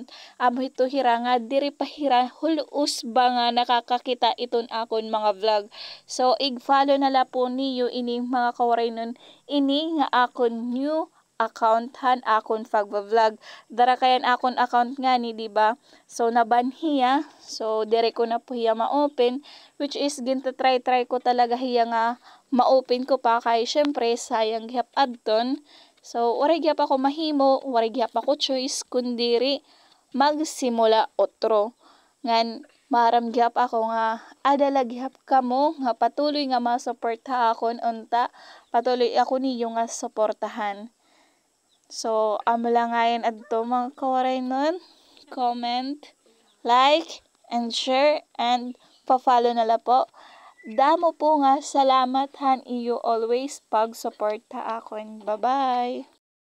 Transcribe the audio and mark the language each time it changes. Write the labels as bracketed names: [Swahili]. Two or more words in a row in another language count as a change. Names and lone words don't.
[Waray] Amo ito hira nga diri pa hira hulus ba nga nakakakita iton akon mga vlog. So ig-follow nala po niyo ini mga kawaray nun ini nga akon [English] new account [Waray] han akon pagba-vlog. Dara kayan akon account nga ni diba? So naban hiya. So dire ko na po hiya ma-open [English] which is [Waray] ginta-try ko talaga hiya nga ma-open ko pa kay syempre sayang gihap adton. So waray gihap ako mahimo, waray gihap ako choice kundiri magsimula otro. Ngan maram gihap ako nga adala gihap kamo nga patuloy nga masuporta akon unta patuloy ako niyo nga suportahan. So amo lang ngayon adto mga kawaray nun [English] comment, like, and share [Waray] and pa-follow nala po. Damo po nga salamat han iyo always pag suporta akon. [English] Bye bye.